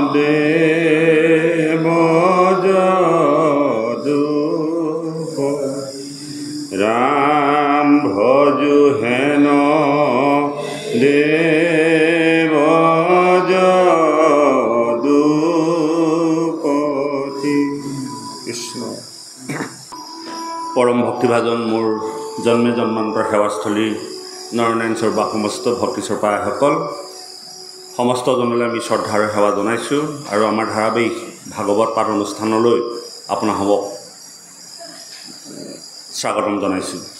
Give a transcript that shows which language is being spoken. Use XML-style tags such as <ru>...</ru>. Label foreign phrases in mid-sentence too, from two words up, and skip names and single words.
<as>দেৱ যদু ৰাম ভজো হেন দেৱ যদু পতি কৃষ্ণ পৰম ভক্তি ভজন মোৰ জন্মে জন্মান্তৰ সেৱাস্থলী নৰনাৰায়ণ বা সমস্ত ভক্তি চৰ্পাসকল সমস্ত জনলৈ আমি শ্ৰদ্ধাৰে সেৱা জনাইছোঁ আৰু আমাৰ ধাৰাবাহিক ভাগৱত পাঠ অনুষ্ঠানলৈ আপোনালোকক স্বাগতম জনাইছোঁ।</as>